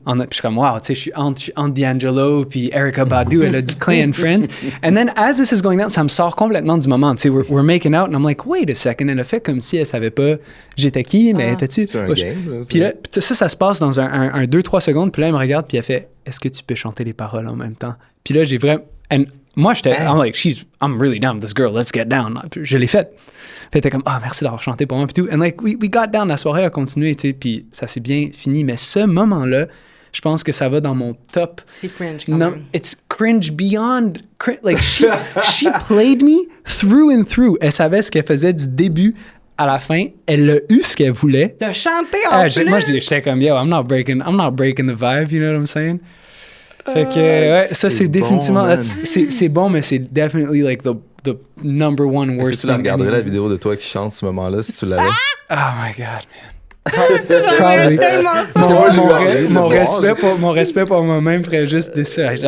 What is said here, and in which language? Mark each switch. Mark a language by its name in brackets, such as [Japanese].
[French] Puis je suis comme, wow, tu sais, je suis entre D'Angelo puis Erykah Badu. Elle a dit Clay and Friends. [English] And then, as this is going down, [French] ça me sort complètement du moment. Tu sais, [English] we're making out, and I'm like, wait a second. [French] Elle a fait comme si elle savait pas j'étais qui, mais étais-tu... C'est un game. Puis là, ça se passe dans un 2-3 secondes. Puis là, elle me regarde, puis elle fait, est-ce que tu peux chanter les paroles en même temps? Puis là, j'ai vraiment... [English] Moi, I'm like, I'm really down with this girl, let's get down. [French] Je l'ai faite. Puis elle était comme, merci d'avoir chanté pour moi, puis tout. [English] And like, we got down, [French] la soirée a continué, tu sais, puis ça s'est bien fini. Mais ce moment-là, je pense que ça va dans mon top. C'est cringe quand même. [English] It's cringe beyond... Like, she played me through and through. [French] Elle savait ce qu'elle faisait du début à la fin. Elle a eu ce qu'elle voulait. De chanter en plus! Moi, j'étais comme, [English] yo, I'm not breaking the vibe, you know what I'm saying? [French] Fait que, ouais, ça, c'est définitivement... bon, c'est bon, mais c'est [English] definitely, like, the number one worst [French] Est-ce que tu la regarderais, la vidéo de toi qui chante ce moment-là, si tu l'avais? [English] Oh my God, man. Probably. [French] Parce que moi, j'ai parlé, Mon respect pour moi-même ferait juste de ça.